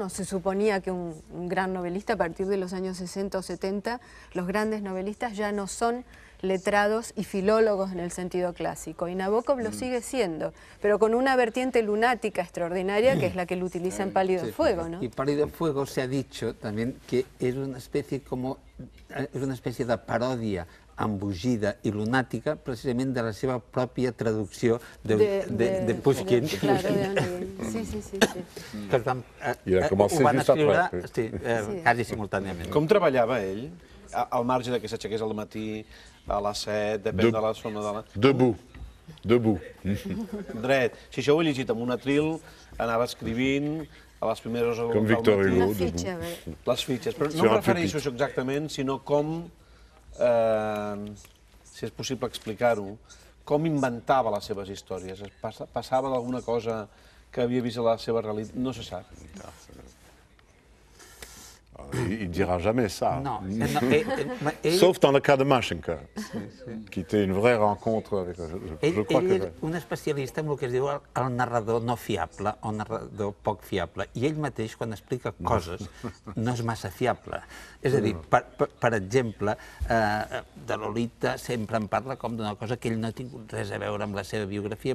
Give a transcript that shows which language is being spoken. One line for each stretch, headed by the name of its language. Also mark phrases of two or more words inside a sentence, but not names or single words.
Spanish: No se suponía que un gran novelista, a partir de los años 60 o 70, los grandes novelistas ya no son letrados y filólogos en el sentido clásico. Y Nabokov lo sigue siendo, pero con una vertiente lunática extraordinaria que es la que él utiliza en Pálido Fuego, ¿no? Y Pálido Fuego se ha dicho también que es una especie de parodia
Catalan: embogida i lunàtica precisament de la seva pròpia traducció de Pushkin.
Spanish: Claro, de Onegin. Sí.
Catalan: Per tant, ho van escriure quasi simultàniament. Com treballava ell? Al marge de que s'aixequés al matí, a les 7, depèn de la zona de la...
French: Debout. debout.
Catalan: Dret. Si això ho he llegit amb un atril, anava escrivint a les primeres hores Com del Victor matí. Hugo. Una fitxa, bé. Les fitxes. Però
French: Sur
Catalan: no em
French: un
Catalan: refereixo a
French: pupitre.
Catalan: això exactament, sinó com, si és possible explicar-ho, com inventava les seves històries. Passava d'alguna cosa que havia vist a la seva realitat? No se sap.
French: Il ne dira jamais ça.
Catalan: No,
French: Sauf dans le cas de Mashenka, qui était une vraie rencontre avec... Je crois
Catalan: ell
French: que...
Catalan: era un especialista en el que es diu el narrador no fiable o narrador poc fiable. I ell mateix, quan explica coses, no és massa fiable. És a dir, per exemple, de Lolita sempre en parla com d'una cosa que ell no ha tingut res a veure amb la seva biografia.